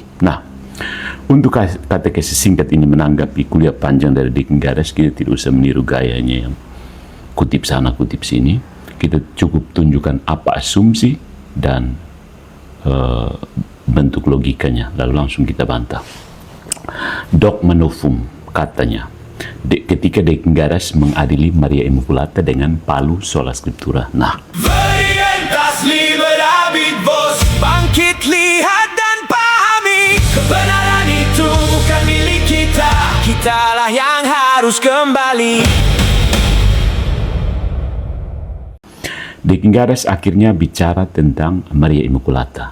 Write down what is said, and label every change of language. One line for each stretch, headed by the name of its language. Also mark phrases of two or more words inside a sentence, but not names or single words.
Indonesian: Nah, untuk katekesi singkat ini menanggapi kuliah panjang dari Deki Gadas, kita tidak usah meniru gayanya yang kutip sana kutip sini. Kita cukup tunjukkan apa asumsi dan bentuk logikanya, lalu langsung kita bantah.
Latin: Dogma novum
Indonesian: katanya, ketika Deki Gadas mengadili Maria Immaculata dengan palu
Latin: sola scriptura.
Indonesian: Nah,
Latin: Veritas liberabit vos,
Indonesian: bangkit, lihat dan pahami, kebenaran itu bukan milik kita, kitalah yang harus kembali. Deki Gadas akhirnya bicara tentang Maria Immaculata.